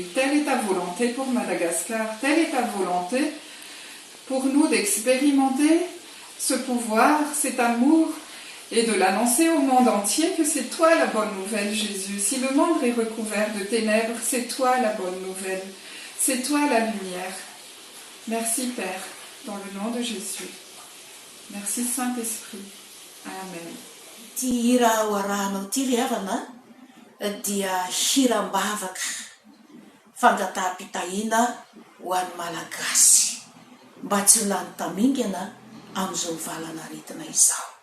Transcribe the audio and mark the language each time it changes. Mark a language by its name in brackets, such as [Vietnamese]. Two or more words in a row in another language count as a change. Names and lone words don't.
[French] Telle est ta volonté pour Madagascar, telle est ta volonté pour nous d'expérimenter ce pouvoir, cet amour, et de l'annoncer au monde entier que c'est toi la bonne nouvelle, Jésus. Si le monde est recouvert de ténèbres, c'est toi la bonne nouvelle. C'est toi la lumière. Merci, Père, dans le nom de Jésus. Merci, Saint-Esprit. Amen. [Malagasy] Ty hira ho arahanao ty ry havana dia hiram-bavaka fangataham-pitahina ho an'ny malagasy mba tsy ho lany tamingana amin'izao valana aretina izao.